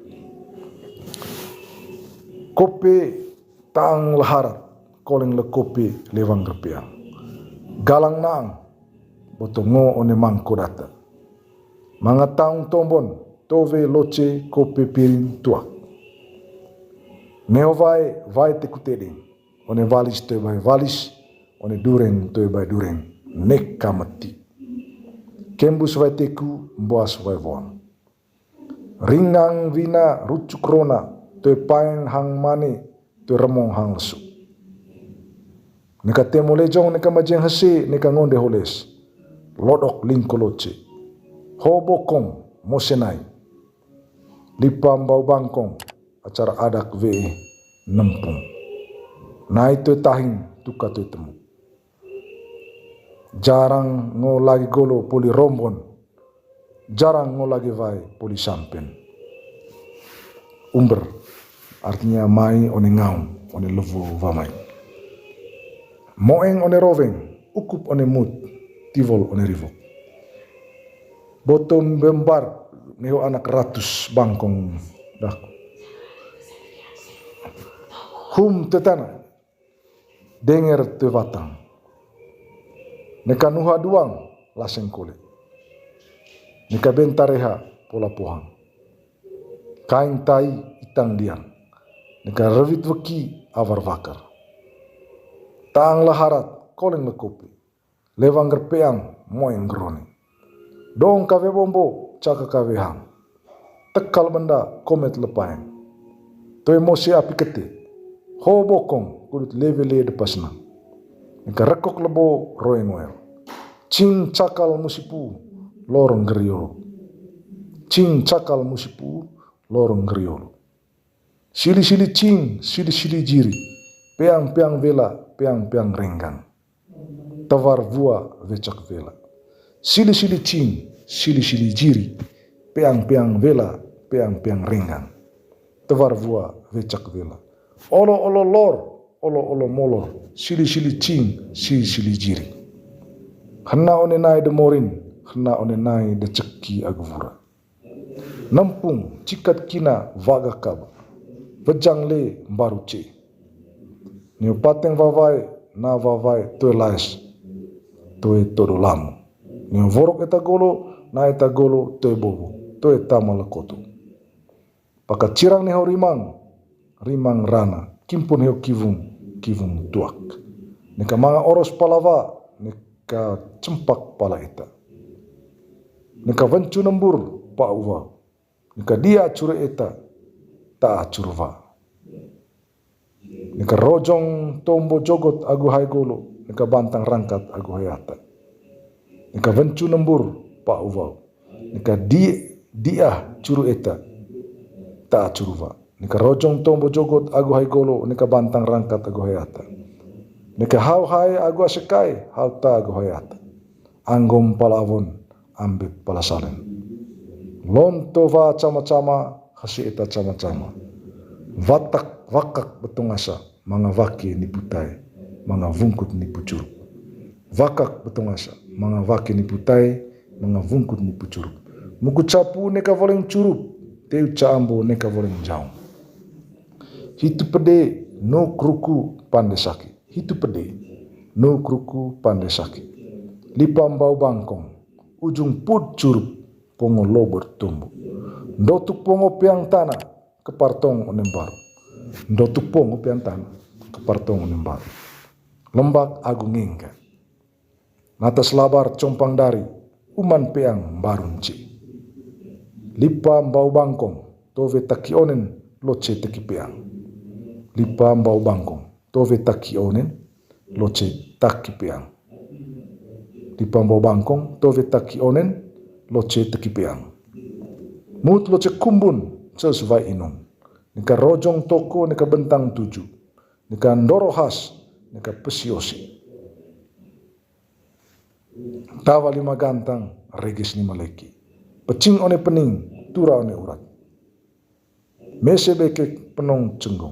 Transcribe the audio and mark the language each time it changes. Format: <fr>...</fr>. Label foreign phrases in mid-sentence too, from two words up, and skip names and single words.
<mqy>Kope taang laharat koleng le kope lewang gerpiang. Galang naang botongo one mangko data. Mangatang tombon tove loce kope piring tuak. Neo vai te kuteding. One valis te vai valis, one dureng te vai dureng. Nek kamati. Kembus vai teku, mboas vai voang. Ringang vina rucuk rona, te paeng hang mane, te remong hang lesu. Neka temo lejong, neka majeng hese, neka ngonde holes. Lodok lingko loce. Hobokong mosenai. Lipam bau bangkong, acara adak ve nempung. Nai tu tahin tuka tu temu. Jarang ngo lagi golo poli rombon. Jarang ngo lagi vai poli sampen. Umber artinya mai one ngaum, one levu vamai. Moeng one roveng, ukup one mut, tivol one rivok. Botom bembar neho anak ratus bangkong dak. Hum tetana denger te watang. Neka nuha duang laseng kole. Neka bentareha pola pohang. Kain tai itang diang. Neka revit weki avar vakar. Taang laharat koleng lekopi. Lewang gerpeang moeng gerone. Dong kave bombo caka kave hang. Tekal benda komet lepaeng. To emosi api kete. Ho bokong kudut leve-le depas nang. Nika rekok lebo roeng oel. Cing cakal musipu lorong geriolo. Cing cakal musipu lorong geriolo. Sili-sili cing, sili-sili jiri. Peang-peang vela, peang-peang renggang. Tavar vua vecak vela. Sili-sili cing, sili-sili jiri, peang-peang vela, peang-peang renggang. Tevar vua vecak vela. Olo-olo lor, olo-olo molor, sili-sili cing, sili-sili jiri. Hena one nai de morin, hena one nai de ceki agvura. Nampung cikat kina vaga kaba, vejang le mbaru ce. Niu pateng vavai, na vavai toe lais, toe todo lamu. Niu vorok eta golo, na eta golo toe bobo, toe tamala koto. Paka cirang neho rimang, rimang rana, kimpun heo kivung, kivung tuak. Nika manga oros palava, nika cempak pala eta. Nika vencu nembur pa uwa. Nika dia cure eta, ta curva. Nika rojong tombo jogot agu hai golo, nika bantang rangkat agu hayata. Nika vencu nembur pa uwa. Nika dia curu eta, ta curva. Nika rojong tombo jogot agu hai golo, nika bantang rangkat agu hayata. Nika hau hai agu asekai, hau ta agu hayata. Anggom palavon, ambit palasalen. Lonto va cama-cama, hasi eta cama-cama. Vatak vakak betungasa, manga vaki ni putai, manga vungkut ni pucuruk. Vakak betungasa, manga vaki ni putai, manga vungkut ni pucuruk. Muku capu neka voleng curup, teu caambo neka voleng jaung. Hitu pede no kruku pande sakit. Hitu pede no kruku pande sakit. Lipam bau bangkong, ujung put curup, pongo lober tumbuh. Ndotuk pongo piang tanah, kepartong onembaru. Ndotuk pongo piang tanah, kepartong onembaru. Lembak agung ingga. Natas labar compang dari, uman peang barun ci. Lipa mbau bangkong, tove taki onen, loce teki peang. Lipa mbau bangkong, tove taki onen, loce taki peang. Lipa mbau bangkong, tove taki onen, loce teki peang. Mut loce kumbun, sesuai inung. Nika rojong toko, nika bentang 7. Nika ndoro has, nika pesiosi. Tawa 5 gantang, regis 5 leki. Pecing one pening, tura one urat. Mese beke penong cenggong.</mqy>